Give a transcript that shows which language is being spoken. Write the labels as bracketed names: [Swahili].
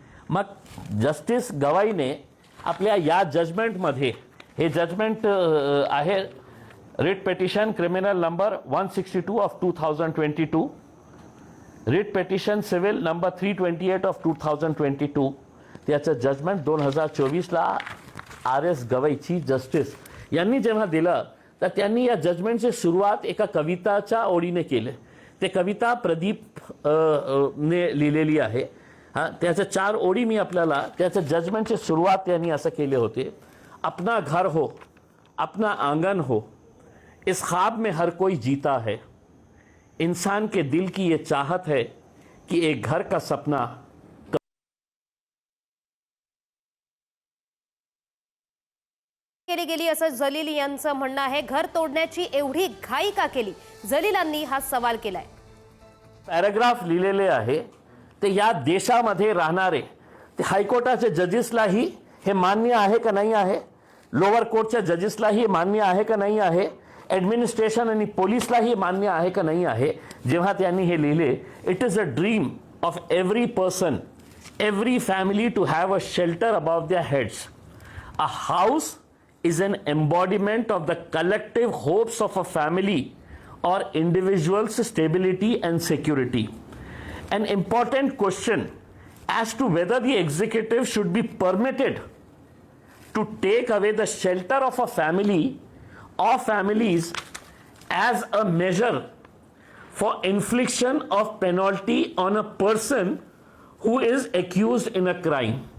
[Marathi] मग जस्टिस गवाईने आपल्या या जजमेंटमध्ये, हे जजमेंट आहे writ petition criminal number 162 of 2022, writ petition civil number 328 of 2022, त्याचं judgement 2024ला RS Gavai chief justice यांनी जेव्हा दिलं तर त्यांनी या जजमेंटची सुरुवात एका कविताच्या ओळीने केली. ते कविता प्रदीप ने लिहिलेली आहे. त्याच्या 4 ओळी मी आपल्याला, त्याच्या जजमेंटची सुरुवात त्यांनी असं केले होते. [Hindi] अपना घर हो, अपना आंगन हो, इस ख्वाब में हर कोई जीता है, इंसान के दिल की ये चाहत है कि एक घर का सपना. [Marathi] केली गेली असं जलील यांचं म्हणणं आहे. घर तोडण्याची एवढी घाई का केली? जलीलांनी हा सवाल केलाय. पॅराग्राफ लिहिलेले आहे ते या देशामध्ये राहणारे ते हायकोर्टाचे जजेसलाही हे मान्य आहे का नाही आहे, लोअर कोर्टच्या जजेसलाही मान्य आहे का नाही आहे, ॲडमिनिस्ट्रेशन आणि पोलिसलाही मान्य आहे का नाही आहे. जेव्हा त्यांनी हे लिहिले, [English] It is a dream of every person, every family to have a shelter above their heads. A house is an embodiment of the collective hopes of a family or individual's stability and security. An important question as to whether the executive should be permitted to take away the shelter of a family or families as a measure for infliction of penalty on a person who is accused in a crime.